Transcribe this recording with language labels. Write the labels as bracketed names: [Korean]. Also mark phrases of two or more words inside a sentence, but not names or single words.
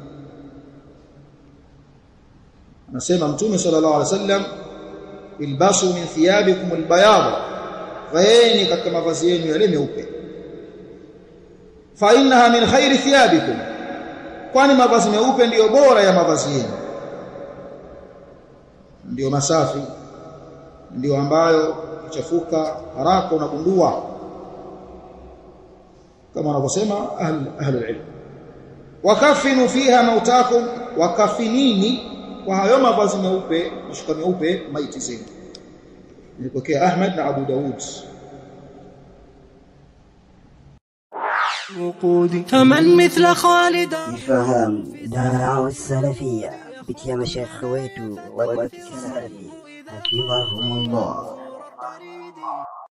[Swahili] Anasema Mtume [Arabic] صلى الله عليه وسلم, البسوا من ثيابكم البياض, [Swahili] vaeni katika mavazi yenu yale meupe, [Arabic] فإنها من خير ثيابكم, [Swahili] kwani mavazi meupe ndiyo bora ya mavazi yenu, ndiyo masafi, ndiyo ambayo ichafuka haraka unagundua, kama wanavyosema [Arabic] أهل العلم. وكفنوا فيها موتاكم, [Swahili] wakafinini kwa hayo mavazi meupe, mashuka meupe, maiti zenu. Nilipokea Ahmad na Abu Daud. [Arabic] فمن مثل خالد فهم دعوة السلفية بكي مشايخ ويتو والسلفي حفظهم الله.